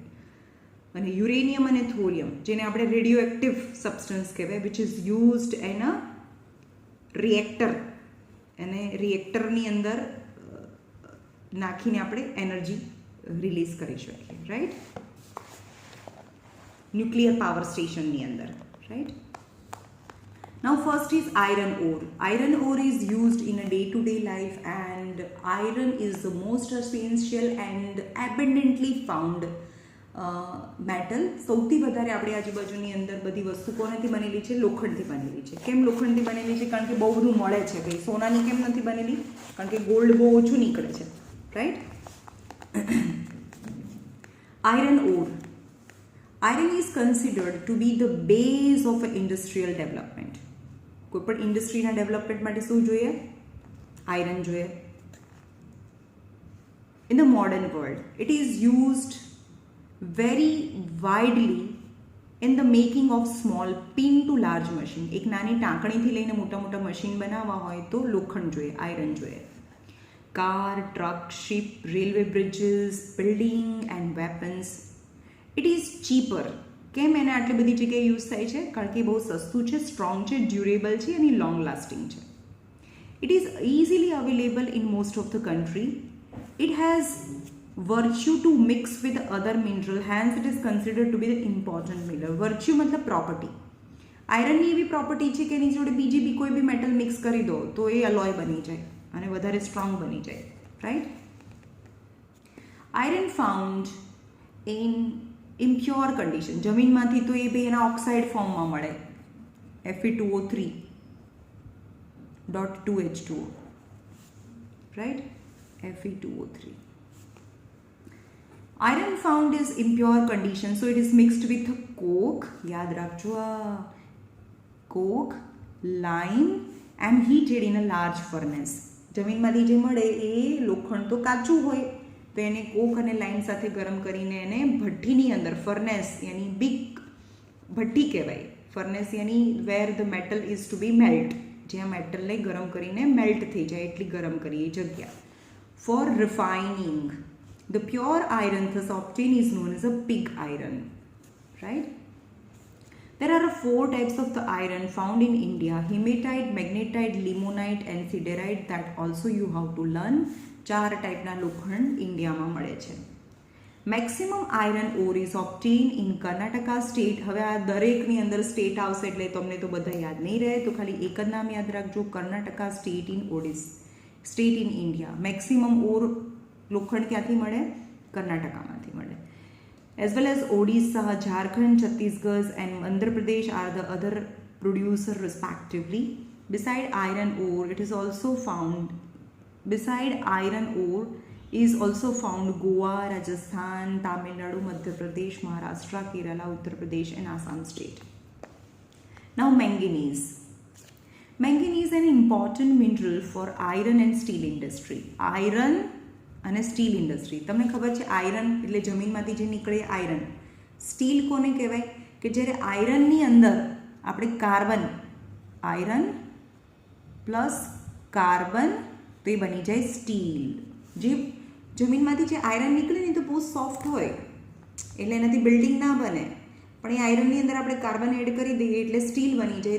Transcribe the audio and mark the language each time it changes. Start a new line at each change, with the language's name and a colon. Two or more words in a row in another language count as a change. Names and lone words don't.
Gujarati: અને યુરેનિયમ અને થોરિયમ જેને આપણે
English: radio active substance
Gujarati: કહેવાય,
English: which is used in a reactor.
Gujarati: એને રિએક્ટરની અંદર નાખીને આપણે એનર્જી રિલીઝ કરી શકીએ, રાઈટ?
English: nuclear power
Gujarati: સ્ટેશનની અંદર, રાઈટ?
English: Now first is iron ore. Iron ore is used in a day-to-day life, and iron is the most essential and abundantly found metal.
Gujarati: સૌથી વધારે આપણી આજુબાજુની અંદર બધી વસ્તુ કોનાથી બનેલી છે? લોખંડથી બનેલી છે. કેમ લોખંડથી બનેલી છે? કારણ કે બહુ બધું મળે છે. ભાઈ સોનાની કેમ નથી બનેલી? કારણ કે ગોલ્ડ બહુ ઓછું નીકળે છે, રાઈટ?
English: iron ore. Iron is considered to be the base of industrial development.
Gujarati: કોઈ પણ ઇન્ડસ્ટ્રીના ડેવલપમેન્ટ માટે શું જોઈએ? આયરન જોઈએ.
English: In the modern world, it is used very widely in the making of small pin to large machine.
Gujarati: એક નાની ટાંકણીથી લઈને મોટા મોટા મશીન બનાવવા હોય તો લોખંડ જોઈએ, આયરન જોઈએ.
English: car, truck, ship, railway bridges, building and weapons. it is cheaper.
Gujarati: કેમ એને આટલી બધી જગ્યાએ યુઝ થાય છે? કારણ કે બહુ સસ્તું છે, સ્ટ્રોંગ છે, ડ્યુરેબલ છે અને
English: long lasting
Gujarati: છે.
English: it is easily available in most of the country. it has virtue to mix with other mineral, hence it is considered to be the important mineral. Virtue मतलब property.
Gujarati: આયરનની એવી પ્રોપર્ટી છે કે એની જોડે બીજી બી કોઈ બી
English: metal mix
Gujarati: કરી દો તો એ અલોય બની જાય અને વધારે સ્ટ્રોંગ બની જાય, રાઈટ?
English: iron found in impure condition.
Gujarati: જમીનમાંથી તો એ બી એના ઓક્સાઇડ ફોર્મમાં મળે,
English: Fe2O3.2H2O, રાઈટ? Fe2O3. Iron found is impure condition, so it is mixed with coke,
Gujarati: યાદ રાખજો આ,
English: coke, lime and heated in a large furnace.
Gujarati: જમીનમાંથી જે મળે એ લોખંડ તો કાચું હોય તો તો એને કોક અને લાઇમ સાથે ગરમ કરીને એને ભઠ્ઠીની અંદર ફર્નેસ યાની બિગ ભઠ્ઠી કહેવાય. ફર્નેસ યાની
English: where the metal is to be melt,
Gujarati: જ્યાં મેટલને ગરમ કરીને મેલ્ટ થઈ જાય એટલી ગરમ કરીએ જગ્યા.
English: for refining the pure iron thus obtained is known as a pig iron, right? There are 4 types of the iron found in India: hematite, magnetite, limonite and siderite. That also you have to learn.
Gujarati: 4 ટાઈપના લોખંડ ઇન્ડિયામાં મળે છે.
English: maximum iron ore is obtain in Karnataka state.
Gujarati: હવે આ દરેકની અંદર સ્ટેટ આવશે એટલે તમને તો બધા યાદ નહીં રહે, તો ખાલી એક જ નામ યાદ રાખજો,
English: Karnataka state in state in India.
Gujarati: મેક્સિમમ ઓર લોખંડ ક્યાંથી મળે? કર્ણાટકામાંથી મળે.
English: As well as Odisha, Jharkhand, Chhattisgarh and Andhra Pradesh are the other producer respectively. Beside iron ore, it is also found. Beside iron ore is also found Goa, Rajasthan, Tamil Nadu, Madhya Pradesh, Maharashtra, Kerala, Uttar Pradesh and Assam state. Now manganese. Manganese is an important mineral for iron and steel industry. Iron અને steel industry.
Gujarati: તમને ખબર છે આયરન એટલે જમીનમાંથી જે નીકળે આયરન. સ્ટીલ કોને કહેવાય? કે જ્યારે આયરનની અંદર આપણે કાર્બન,
English: iron plus carbon
Gujarati: તો એ બની જાય સ્ટીલ. જે જમીનમાંથી જે આયરન નીકળે ને તો બહુ સોફ્ટ હોય એટલે એનાથી બિલ્ડિંગ ના બને, પણ એ આયરનની અંદર આપણે
English: carbon add
Gujarati: કરી દઈએ એટલે સ્ટીલ બની જાય.